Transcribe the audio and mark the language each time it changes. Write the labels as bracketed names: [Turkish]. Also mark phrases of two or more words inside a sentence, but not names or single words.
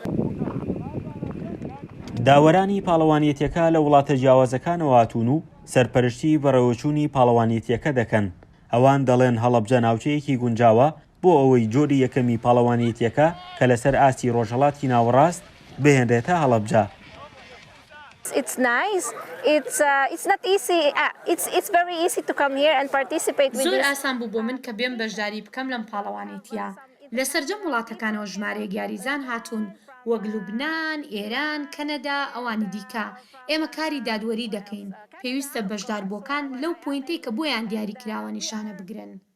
[Central Kurdish] داوەرانی پاڵەوانێتیەکە لە وڵاتە جیاوازەکانەوە هاتوون و سەرپەرشتی بەڕێوەچوونی پاڵەوانێتیەکە دەکەن. ئەوان دەڵێن هەڵەبجە ناوچەیەکی گونجاوە بۆ ئەوەی جۆری یەکەمی پاڵەوانیەتیەکە کە لەسەر ئاستی ڕۆژهەڵاتی ناوەڕاست بهێنرێتە هەڵەبجە. [English] It's nice. It's not easy. It's very easy to come here and participate with زۆر this. [Central Kurdish] ئاسان بوو بۆ من کە بێم بەشداری بکەم لەم پاڵەوانیتیە. لە سەرجەم وڵاتەکانەوە ژمارەیەک یاریزان هاتوون وەک لوبنان، ئێران، کەنەدا، ئەوانی دیکە. ئێمە کاری دادوەری دەکەین. پێویستە بەشداربووەکان لەو پوینتەی کە بۆیان دیاری کراوە نیشانە بگرن.